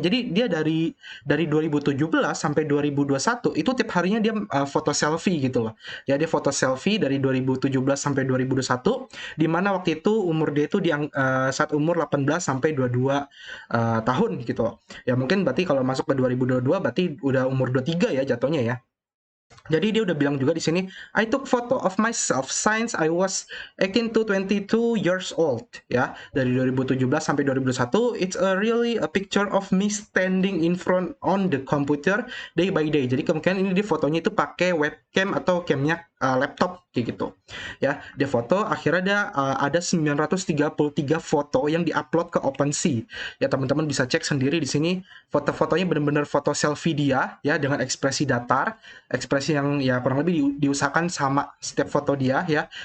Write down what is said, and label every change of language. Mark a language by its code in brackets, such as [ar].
[id] Jadi dia dari 2017 sampai 2021 itu tiap harinya dia foto selfie gitu loh. Ya dia foto selfie dari 2017 sampai 2021, di mana waktu itu umur dia itu saat umur 18 sampai 22 tahun gitu loh. Ya mungkin berarti kalau masuk ke 2022 berarti udah umur 23 ya jatuhnya ya. Jadi dia udah bilang juga di sini, [en] I took photo of myself since I was 18 to 22 years old, ya. [id] Dari 2017 sampai 2021, [en] it's a really a picture of me standing in front on the computer day by day. [id] Jadi kemungkinan ini dia fotonya itu pakai webcam atau camnya laptop kayak gitu. Ya, dia foto akhirnya ada 933 foto yang diupload ke OpenSea. Ya, teman-teman bisa cek sendiri di sini foto-fotonya benar-benar foto selfie dia ya dengan ekspresi datar, ekspresi yang ya kurang lebih diusahakan sama setiap foto dia ya.